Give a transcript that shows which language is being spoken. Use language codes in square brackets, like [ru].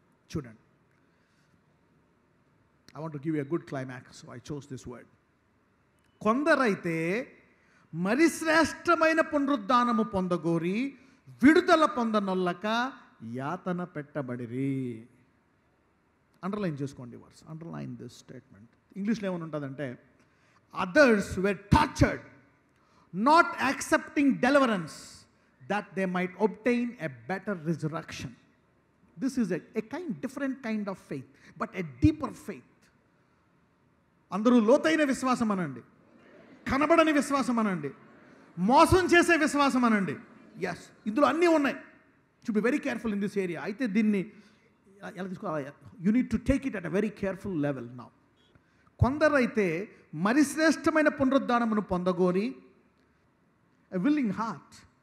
[en] చూడండి, I want to give you a good climax, so I chose this word. [te] కొందరైతే మరి శ్రేష్టమైన పునరుద్ధానము పొందగోరి విడుదల పొందనొల్లక యాతన పెట్టబడిరి. అండర్లైన్ చేసుకోండి వర్డ్స్, [en] Underline this statement. [te] ఇంగ్లీష్లో ఏమని ఉంటుందంటే, [en] others were tortured, not accepting deliverance, that they might obtain a better resurrection. This is a different kind of faith, but a deeper faith. [te] అందరూ లోతైన విశ్వాసం అనండి, కనబడని విశ్వాసం అనండి, మోసం చేసే విశ్వాసం అనండి. ఎస్, ఇందులో అన్నీ ఉన్నాయి. [en] Should be very careful in this area. [te] అయితే దీన్ని ఎలా తీసుకోవాలి? [en] You need to take it at a very careful level. Now [te] కొందరైతే మరి శ్రేష్టమైన పునరుద్ధానమును పొందగోరి, [en] A willing heart.